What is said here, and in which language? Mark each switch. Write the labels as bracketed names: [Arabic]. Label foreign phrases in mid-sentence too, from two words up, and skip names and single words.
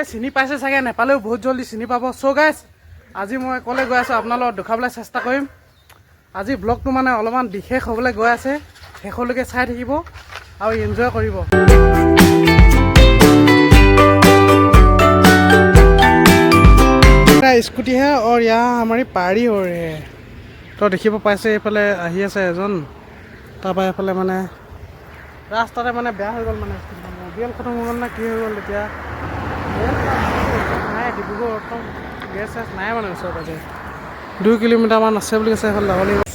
[Assamese] চিনি পাইছে চাগে, নেপালেও বহুত জলদি চিনি পাব। [English] so guys, [Assamese] আজি মই ক'লৈ গৈ আছোঁ আপোনালোকক দেখাবলৈ চেষ্টা কৰিম। আজি ব্লগটো মানে অলপমান বিশেষ হ'বলৈ গৈ আছে, শেষলৈকে চাই থাকিব আৰু এনজয় কৰিব। [Hindi] स्कूटी है और यहाँ हमारी पारी हो रही है। [Assamese] তো দেখিব পাইছে এইফালে আহি আছে এজন, তাৰপৰা এইফালে মানে ৰাস্তাতে মানে বেয়া হৈ গ'ল, মানে মবিয়েল খতম হৈ গ'ল না কি হৈ গ'ল। এতিয়া নাই, ডিব্ৰুগড় একদম গেছ চেছ নাই মানে ওচৰে পাজৰে, 2 কিলোমিটাৰমান আছে বুলি কৈছে, এইফালে যাব লাগিব।